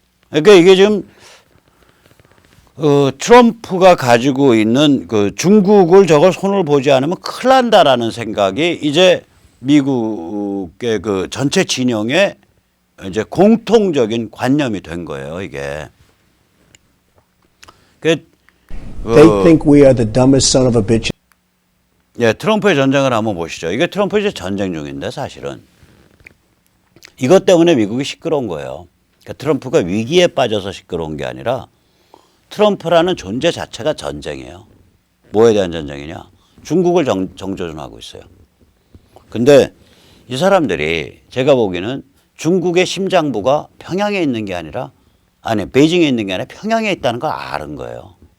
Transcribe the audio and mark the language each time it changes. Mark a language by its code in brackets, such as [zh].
[ko] 그러니까 이게 지금 트럼프가 가지고 있는 중국을 저걸 손을 보지 않으면 큰일 난다라는 생각이 이제 미국의 전체 진영의 이제 공통적인 관념이 된 거예요, 이게. [en] They think we are the dumbest son of a bitch. [ko] 예, 트럼프의 전쟁을 한번 보시죠. 이게 트럼프 이제 전쟁 중인데 사실은. 이것 때문에 미국이 시끄러운 거예요. 그러니까 트럼프가 위기에 빠져서 시끄러운 게 아니라 트럼프라는 존재 자체가 전쟁이에요. 뭐에 대한 전쟁이냐? 중국을 정조준하고 있어요. 근데 이 사람들이 제가 보기에는 중국의 심장부가 평양에 있는 게 아니라 베이징에 있는 게 아니라 평양에 있다는 걸 아는 거예요.